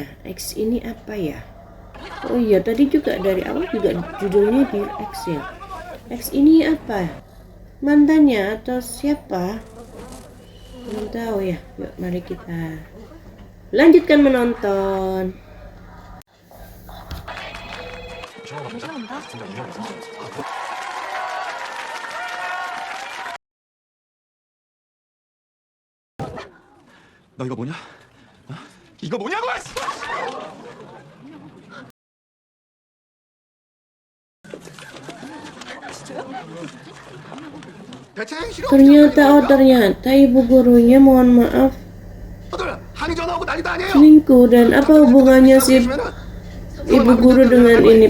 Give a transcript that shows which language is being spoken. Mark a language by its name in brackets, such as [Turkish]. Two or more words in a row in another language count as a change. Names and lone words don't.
[Indonesian] Ex ini apa ya? Oh iya, tadi juga dari awal juga judulnya Dear Ex ya. Ex ini apa? Mantannya atau siapa? Belum tahu ya. Yuk mari kita lanjutkan menonton. [Korean] 너 이거 뭐냐? 어? 이거 뭐냐고! [Indonesian] Ternyata ibu gurunya, mohon maaf, selingkuh. Dan apa hubungannya si ibu guru dengan ini?